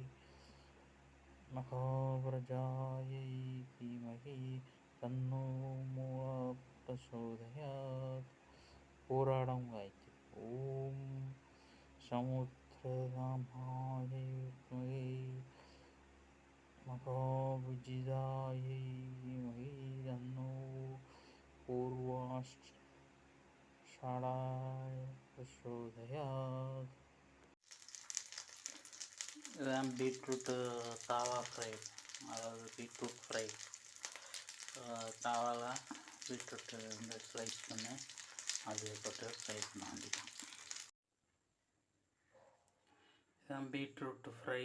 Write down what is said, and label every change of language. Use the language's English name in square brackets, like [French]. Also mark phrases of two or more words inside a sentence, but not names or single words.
[Sanskrit] महाप्रजायै धीमहि तन्नो मूलं प्रचोदयात् पोराडं गायत्री ओम समुद्रगामाय विद्महे महाविजिताय धीमहि तन्नो पूर्वाषाढाय प्रचोदयात् [Tamil] இதுதான் [English] beetroot tawa fry, [Tamil] அதாவது [English] beetroot fry. [Tamil] தாவாவில் பீட்ரூட்டு வந்து ஸ்லைஸ் பண்ணி அது போட்டு ஃப்ரை பண்ண வேண்டியதான். இதுதான் [English] beetroot fry.